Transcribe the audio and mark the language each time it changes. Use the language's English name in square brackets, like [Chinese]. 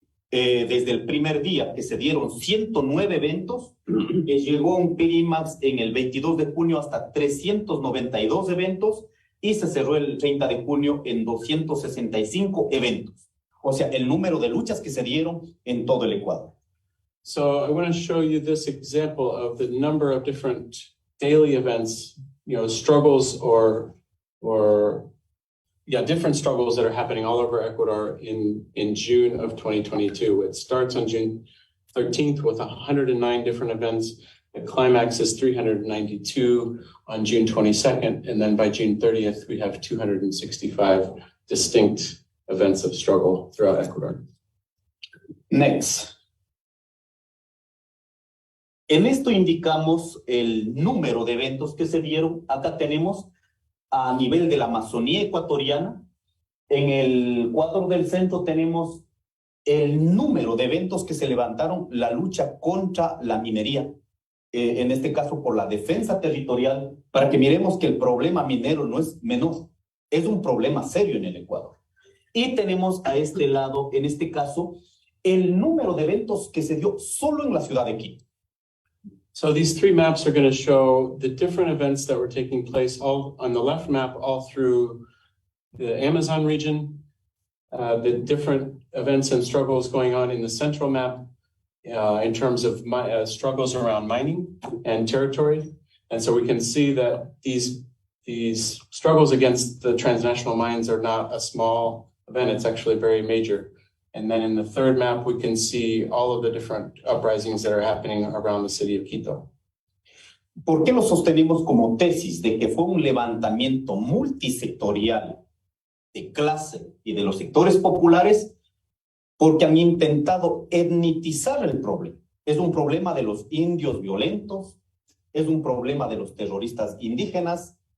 [Spanish] Desde el primer día que se dieron 109 eventos, llegó a un clímax en el 22 de junio hasta 392 eventos y se cerró el 30 de junio en 265 eventos. O sea, el número de luchas que se dieron en todo el Ecuador. [English] So I want to show you this example of the number of different daily events, struggles or different struggles that are happening all over Ecuador in June of 2022. It starts on June 13th with 109 different events. The climax is 392 on June 22nd. And then by June 30th, we have 265 distinct events of struggle throughout Ecuador. Next. [Spanish] En esto indicamos el número de eventos que se dieron. Acá tenemos a nivel de la Amazonía ecuatoriana. En el cuadro del centro tenemos el número de eventos que se levantaron, la lucha contra la minería, en este caso por la defensa territorial, para que miremos que el problema minero no es menor, es un problema serio en el Ecuador. Y tenemos a este lado, en este caso, el número de eventos que se dio solo en la ciudad de Quito. [English] So these three maps are going to show the different events that were taking place all on the left map, all through the Amazon region, the different events and struggles going on in the central map in terms of struggles around mining and territory. And so we can see that these struggles against the transnational mines are not a small event, it's actually very major. And then in the third map, we can see all of the different uprisings that are happening around the city of Quito. [Spanish] ¿Por qué lo sostenemos como tesis de que fue un levantamiento multisectorial de clase y de los sectores populares? Porque han intentado etnitizar el problema. Es un problema de los indios violentos, es un problema de los terroristas indígenas.